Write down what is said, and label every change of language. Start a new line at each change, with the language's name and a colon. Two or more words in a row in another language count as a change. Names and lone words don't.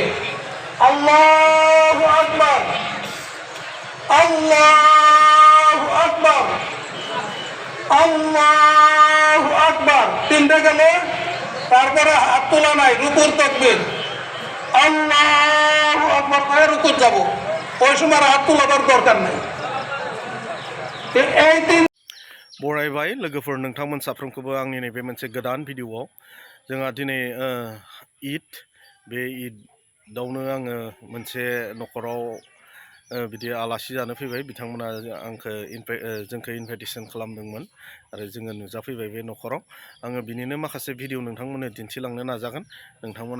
Arabic: الله أكبر، الله أكبر، الله أكبر,
Bangla: 3টে গেল, তারপরে হাত তোলা নাই, রুকুর তকবীর।
Arabic: الله أكبر
Bangla: করে রুকুর যাব, ওই সময় হাত তোলাবার দরকার নেই। এই 3
Bodo: बरायबाय लोगोफोर नोंथांमोन साफ्रोमखौबो आंनि नैबे मोनसे गोदान भिडिअआव जोंहा दिनै ईद बे ईदआवनो आङो मोनसे न'खराव बिदि आलासि जानो फैबाय बिथांमोना जोंखौ इनभाइटेसन खालामदोंमोन आरो जोङो नुजाफैबाय बे न'खराव आङो बिनिनो माखासे भिडिअ नोंथांमोननो दिन्थिलांनो नाजागोन नोंथांमोना